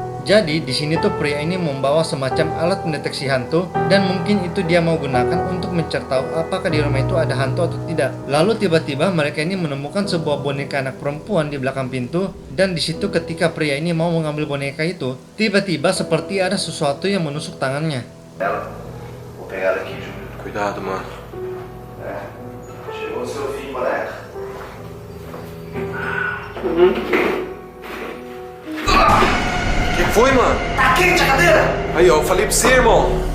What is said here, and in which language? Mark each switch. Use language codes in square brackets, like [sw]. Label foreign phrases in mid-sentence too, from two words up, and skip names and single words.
[id] Jadi di sini tuh pria ini membawa semacam alat pendeteksi hantu dan mungkin itu dia mau gunakan untuk mencari tahu apakah di rumah itu ada hantu atau tidak. Lalu tiba-tiba mereka ini menemukan sebuah boneka anak perempuan di belakang pintu dan di situ ketika pria ini mau mengambil boneka itu, tiba-tiba seperti ada sesuatu yang menusuk tangannya. [pt] Vou pegar ela aqui, Júlio. Cuidado, mano. Chegou o seu fim, boneca. Que foi, mano? Tá quente a cadeira? Aí, ó, eu falei pra você, irmão.